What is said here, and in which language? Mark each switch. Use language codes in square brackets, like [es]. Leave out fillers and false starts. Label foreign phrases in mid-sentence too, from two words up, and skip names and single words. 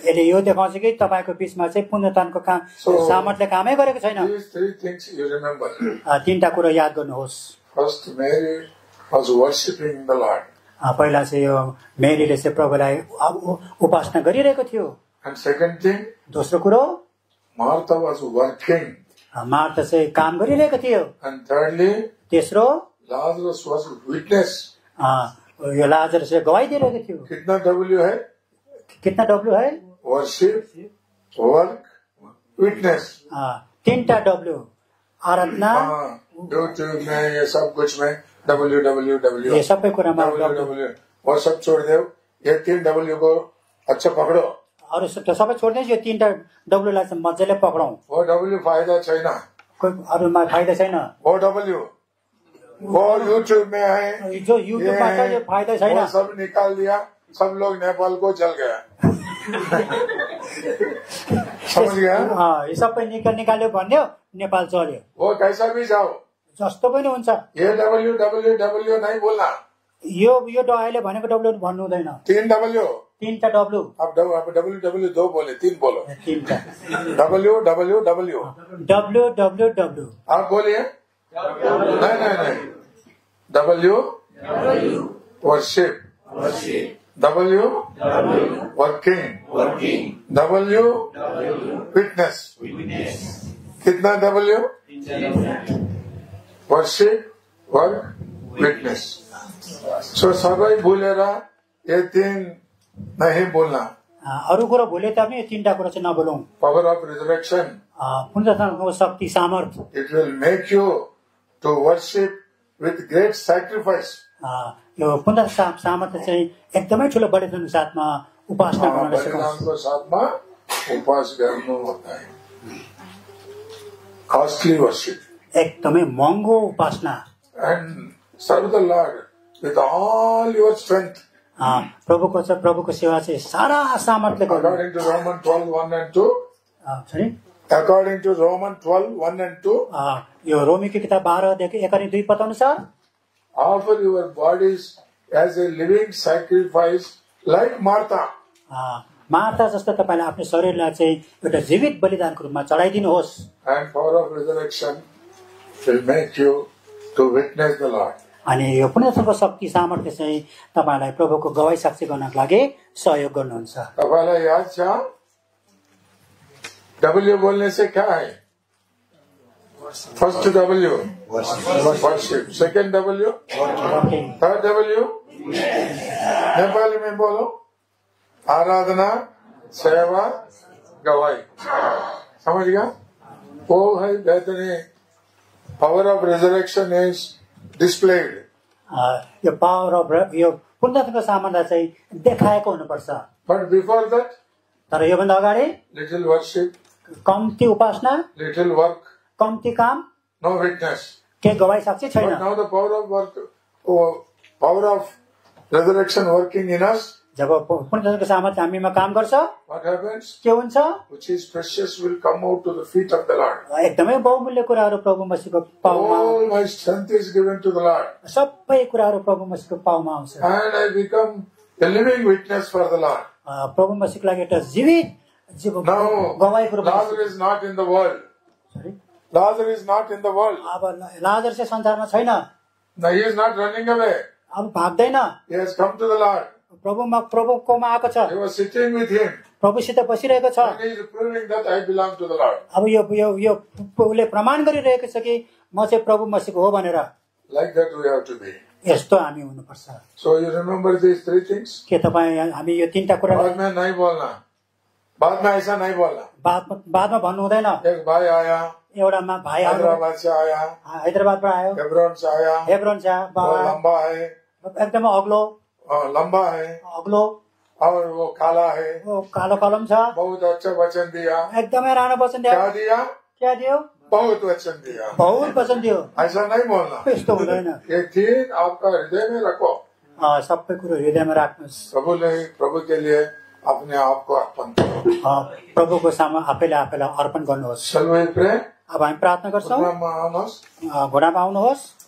[ne] यसले यो देखाउँछ कि तपाईको बीचमा चाहिँ पुनरुत्थानको काम सामर्थ्यले कामै गरेको छैन। [en] These three things you remember. [ne] तीनटा कुरा याद गर्नुहोस्। [en] First, Mary was worshipping the Lord. [ne] पहिला चाहिँ यो मेरीले चाहिँ प्रभुलाई उपासना गरिरहेको थियो। [en] And second thing, [ne] दोस्रो कुरो, [en] Martha was working. [ne] मार्था चाहिँ काम गरिरहेको थियो। [en] And thirdly, [ne] तेस्रो, [en] Lazarus was witness. [ne] यो लाजरसले गवाई दिइरहेको थियो। [hi] कितना W है? कितना W है? [en] Worship, work, witness. [ne] तीनटा W, आराधना, [hi] YouTube में ये सब कुछ में www. [ne] ये सबै कुरामा www. [hi] वो सब छोड़ दो, ये तीन W को अच्छा पकड़ो। [ne] अरू सबै छोड्दै यो तीनटा W लाई चाहिँ मजाले पक्राउँ। वो W फायदा छैन। कोही अरूमा फाइदा छैन। [hi] वो W वो YouTube में है, [ne] जो YouTube मा छ यो फाइदा छैन। [hi] वो सब निकाल दिया, सब लोग नेपाल को चल गया। समझ गया? [ne] यो सबै निकाल्यो भन्यो, नेपाल चल्यो। [hi] वो कैसा भी जाओ, [ne] जस्तो पनि हुन्छ। [hi] ये www नहीं बोलना। [ne] यो अहिले भनेको W भन्नु हुँदैन। [hi] तीन W, [ne] तीनटा W। [hi] आप www दो बोले, तीन बोलो। [ne] तीनटा www। www। [hi] आप बोलिए। नहीं। [en] W worship, W working, W witness. [hi] कितना W? [en] Worship, work, witness. [hi] So [ne] सबै भूलेर [hi] ये तीन नहीं बोलना। [ne] अरू कुरो भूले तापनि यो तीनटा कुरा चाहिँ नबोलौं। [en] Power of resurrection. [ne] पुनरुत्थानको शक्ति सामर्थ। [en] It will make you to worship with great sacrifice. [ne] यो पुनरुत्थान सामर्थ चाहिँ एकदमै ठुलो बलिदानको साथमा उपासना गर्न सक्छ। बलिदानको साथमा उपास गर्नु [hi] होता है। [en] Costly worship. [ne] एकदमै महँगो उपासना. [en] And serve the Lord with all your strength. [ne] प्रभुको सेवा चाहिँ सारा सामर्थ्यले गर्नु. [en] According to Romans 12:1 and 2. Sorry. According to Romans 12:1 and 2. [ne] यो रोमीको किताब 12 देखि 1 अनि 2 पद अनुसार. [en] Offer your bodies as a living sacrifice like Martha. [ne] मार्था जस्तो तपाईले आफ्नो शरीरलाई चाहिँ एउटा जीवित बलिदानको रूपमा चढाइदिनुहोस्. [en] And power of resurrection will make you to witness the Lord. [ne] अनि यो पुनरुत्थानको शक्ति सामर्थ्य चाहिँ तपाईलाई प्रभुको गवाई साक्षी गर्नको लागि सहयोग गर्नुहुन्छ. तपाईलाई याद छ [hi] W बोलने से क्या है? [en] First W worship, second W third W [hi] नेपाली में बोलो [en] आराधना सेवा गवाई. [hi] समझ गया? वो है बेहतरीन. [en] Power of resurrection is displayed. [ne] यो [en] power of [ne] यो पुनरुत्थानको सामर्थ्य चाहिँ देखाएको हुनुपर्छ. [en] But before that, [ne] तर यो भन्दा अगाडि [en] little worship, [ne] कम्ती उपासना, [en] little work, [ne] कम्ती काम, [en] no witness. [ne] के गवाई साक्षी छैन. [en] But now the power of resurrection working in us. [ne] जब पुनरुत्थानको सामर्थ्य हामीमा काम गर्छ, [en] what happens? [ne] के हुन्छ? [en] Which is precious will come out to the feet of the Lord. [ne] एकदमै बहुमूल्य कुराहरू प्रभु मसीहको पाउमा. [en] All my strength is given to the Lord. [ne] सबै कुराहरू प्रभु मसीहको पाउमा आउँछ. [en] And I become a living witness for the Lord. [ne] प्रभु मसीहको लागि एउटा जीवित गवाईको रूपमा. [en] Lazarus is not in the world. Sorry? Lazarus is not in the world. [ne] अब लाजर चाहिँ संसारमा छैन. [en] No, he is not running away. [ne] अब भाग्दैन. [en] He has come to the Lord. [ne] प्रभुकोमा आएको छ. [en] He was sitting with him. [ne] प्रभुसित बसिरहेको छ. [en] And he is proving that I belong to the Lord. [ne] अब यो उसले प्रमाण गरिरहेको छ कि म चाहिँ प्रभु मसीहको हो भनेर. [en] Like that we have to be. [ne] यस्तो हामी हुनुपर्छ. [en] So you remember these three things? [ne] के तपाईँ हामी यो तीनटा कुरा [hi] बाद में नहीं बोलना. बाद में ऐसा नहीं बोलना. [ne] बादमा भन्नु हुँदैन. [hi] एक भाई आया. [ne] एउटा भाइ [hi] हैदराबाद से आया. [ne] हैदराबादबाट आयो. [hi] हेब्रोन से आया. हेब्रोन से बाबा. लंबा है. [ne] एकदमै अग्लो. [hi] लंबा है. [ne] अग्लो. [hi] और वो काला है. [ne] वो कालो कलम छ. [hi] बहुत अच्छा वचन दिया. [ne] एकदमै राम्रो वचन दियो. [hi] क्या दिया? [ne] क्या दियो? [hi] बहुत वचन दिया. [ne] बहुत वचन दियो. [hi] ऐसा नहीं बोलना. [ne] यस्तो हुँदैन. [hi] ये तीन आपका हृदय में रखो. [ne] सबै कुरो हृदयमा राख्नुहोस्. [hi] प्रभु के लिए अपने आप को अर्पण करो. [ne] प्रभुको सामु आफैले अर्पण गर्नुहोस्. अब हामी प्रार्थना गर्छौँ. घोडामा आउनुहोस्.